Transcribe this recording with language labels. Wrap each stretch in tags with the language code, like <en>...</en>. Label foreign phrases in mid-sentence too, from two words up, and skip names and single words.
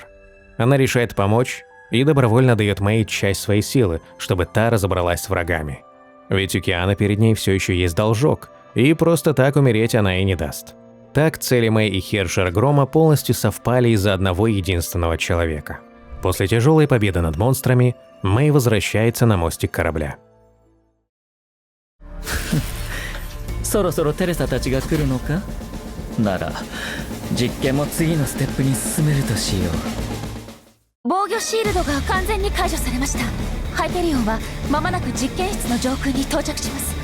<ru>Она решает помочь и добровольно дает Мэй часть своей силы, чтобы та разобралась с врагами. Ведь у Кианы перед ней все еще есть должок, и просто так умереть она и не даст. Так цели Мэй и Хершера Грома полностью совпали из-за одного единственного человека. После тяжелой победы над монстрами, Мэй возвращается на мостик корабля.</ru> <ja>そろそろテレサたちが来るのかなら実験も次のステップに進めるとしよう。防御シールドが完全に解除されました。ハイペリオンは間もなく実験室の上空に到着します。</ja>